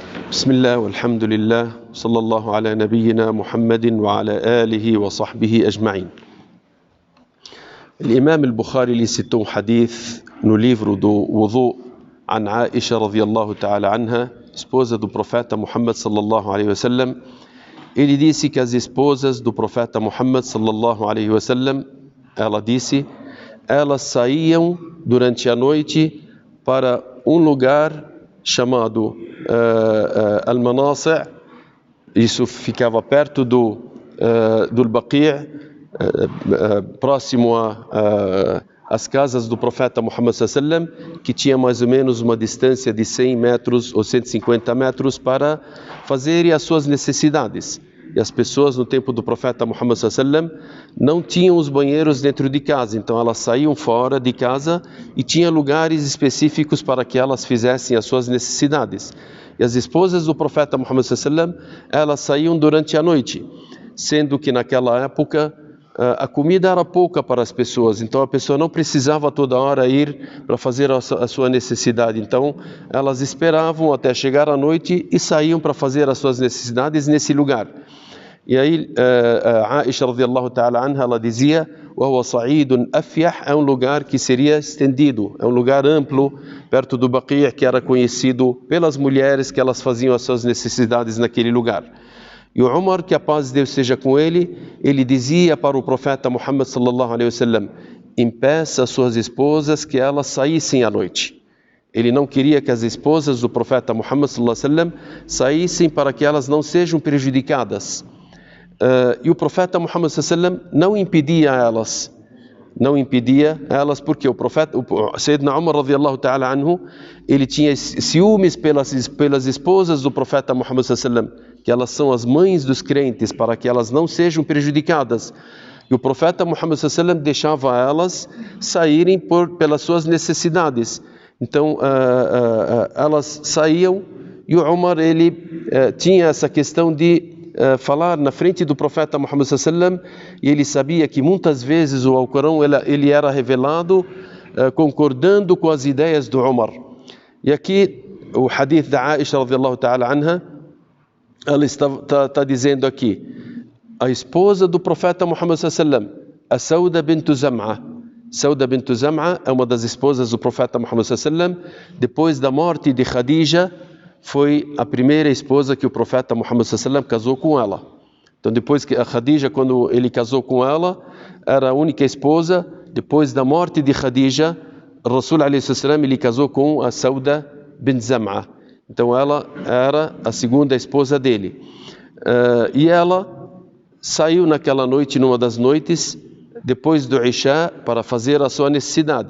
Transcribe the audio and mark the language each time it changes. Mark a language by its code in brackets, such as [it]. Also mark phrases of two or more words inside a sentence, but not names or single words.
[ar] بسم الله والحمد لله صلى الله على نبينا محمد وعلى آله وصحبه أجمعين. الإمام البخاري [pt] lhe citou hadith no livro do Wudu [ar] عن عائشة رضي الله تعالى عنها, [pt] esposa do profeta Muhammad [ar] صلى الله عليه وسلم. [pt] Ele disse que as esposas do profeta Muhammad [ar] صلى الله عليه وسلم, [pt] ela disse, elas saíam durante a noite para um lugar chamado Al-Manasi'. Isso ficava perto do Baqi', próximo às casas do profeta Muhammad [ar] صلى الله عليه وسلم, [pt] que tinha mais ou menos uma distância de 100 metros ou 150 metros para fazerem as suas necessidades. E as pessoas no tempo do profeta Muhammad [ar] صلى الله عليه وسلم [pt] não tinham os banheiros dentro de casa, então elas saíam fora de casa e tinha lugares específicos para que elas fizessem as suas necessidades. E as esposas do profeta Muhammad [ar] صلى الله عليه وسلم, [pt] elas saíam durante a noite, sendo que naquela época a comida era pouca para as pessoas, então a pessoa não precisava toda hora ir para fazer a sua necessidade, então elas esperavam até chegar à noite e saíam para fazer as suas necessidades nesse lugar. E aí Aisha [ar] رضي الله تعالى عنها, [pt] ela dizia: [ar] وَهُوَ صَعِيدٌ أَفْيَحٌ, [pt] é um lugar que seria estendido, é um lugar amplo perto do Baqi', que era conhecido pelas mulheres que elas faziam as suas necessidades naquele lugar. E o Umar, que a paz de Deus seja com ele, ele dizia para o profeta Muhammad [ar] صلى الله عليه وسلم: [pt] impeça as suas esposas que elas saíssem à noite. Ele não queria que as esposas do profeta Muhammad [ar] صلى الله عليه وسلم [pt] saíssem para que elas não sejam prejudicadas. E o profeta Muhammad [ar] صلى الله عليه وسلم [pt] não impedia elas, porque o Sayyidina Umar [ar] رضي الله تعالى عنه, [pt] ele tinha ciúmes pelas esposas do profeta Muhammad [ar] صلى الله عليه وسلم, [pt] que elas são as mães dos crentes, para que elas não sejam prejudicadas. E o profeta Muhammad [ar] صلى الله عليه وسلم [pt] deixava elas saírem pelas suas necessidades. Então elas saíam, e o Umar, ele tinha essa questão de falar na frente do profeta Muhammad [ar] صلى الله عليه وسلم, [pt] e ele sabia que muitas vezes o Alcorão ele era revelado concordando com as ideias do Umar. E aqui o hadith da Aisha [ar] رضي الله تعالى عنها, [pt] ela está dizendo aqui, a esposa do profeta Muhammad [ar] صلى الله عليه وسلم, [pt] a Sauda bint Zam'a. Sauda bint Zam'a é uma das esposas do profeta Muhammad [ar] صلى الله عليه وسلم. [pt] Depois da morte de Khadija, foi a primeira esposa que o profeta Muhammad [ar] صلى الله عليه وسلم [pt] casou com ela. Então depois que a Khadija, quando ele casou com ela, era a única esposa. Depois da morte de Khadija, [ar] رسول عليه وسلم, [pt] ele casou com a Sauda bint Zam'a. Então ela era a segunda esposa dele. E ela saiu naquela noite, numa das noites, depois do Isha, para fazer a sua necessidade.